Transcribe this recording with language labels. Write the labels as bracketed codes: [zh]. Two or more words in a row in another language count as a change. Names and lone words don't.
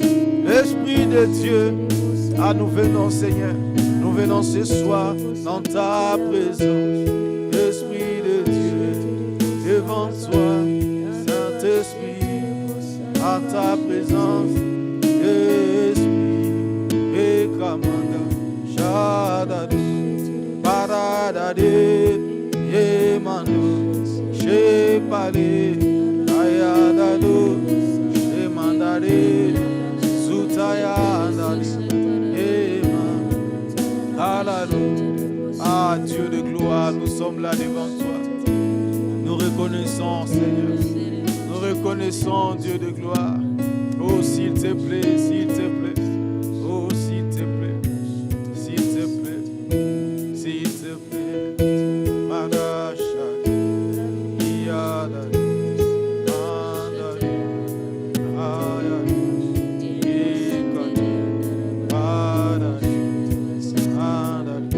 [fr] Esprit de Dieu, ah nous venons Seigneur, nous venons ce soir dans ta présence. Esprit de Dieu, devant toi, Saint-Esprit, à ta présence. Esprit, et Kamanda, Shadadu, Paradade, Yemanu, Shepale, Ayadadu, Shemandade, Zutayandadi, Yeman, Alléluia. Ah Dieu de gloire, nous sommes là devant toi. Nous reconnaissons Seigneur, nous reconnaissons Dieu de gloire. Oh s'il te plaît, s'il te plaît, oh s'il te plaît, s'il te plaît, s'il te plaît, Madasha, Yada, Mandari, Ayada, Yekani, Madari, Mandari.